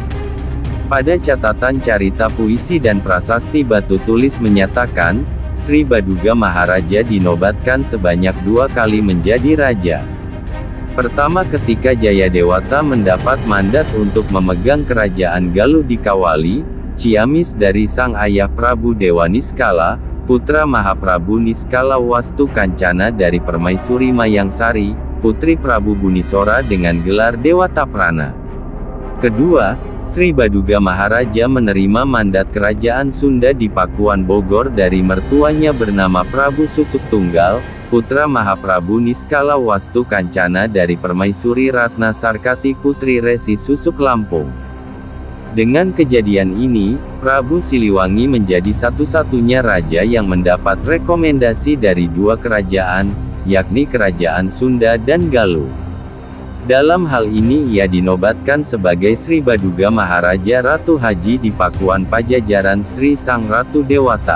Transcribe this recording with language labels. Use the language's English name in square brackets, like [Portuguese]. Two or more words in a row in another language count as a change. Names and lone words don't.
[Indonesian] Pada catatan carita puisi dan prasasti batu tulis menyatakan, Sri Baduga Maharaja dinobatkan sebanyak 2 kali menjadi raja. Pertama ketika Jayadewata mendapat mandat untuk memegang kerajaan Galuh di Kawali, Ciamis dari sang ayah Prabu Dewa Niskala, putra Mahaprabu Niskala Wastu Kancana dari Permaisuri Mayangsari, putri Prabu Bunisora dengan gelar Dewataprana. Kedua, Sri Baduga Maharaja menerima mandat kerajaan Sunda di Pakuan Bogor dari mertuanya bernama Prabu Susuk Tunggal, putra Mahaprabu Niskala Wastu Kancana dari Permaisuri Ratna Sarkati putri Resi Susuk Lampung. Dengan kejadian ini, Prabu Siliwangi menjadi satu-satunya raja yang mendapat rekomendasi dari 2 kerajaan, yakni Kerajaan Sunda dan Galuh. Dalam hal ini ia dinobatkan sebagai Sri Baduga Maharaja Ratu Haji di Pakuan Pajajaran Sri Sang Ratu Dewata.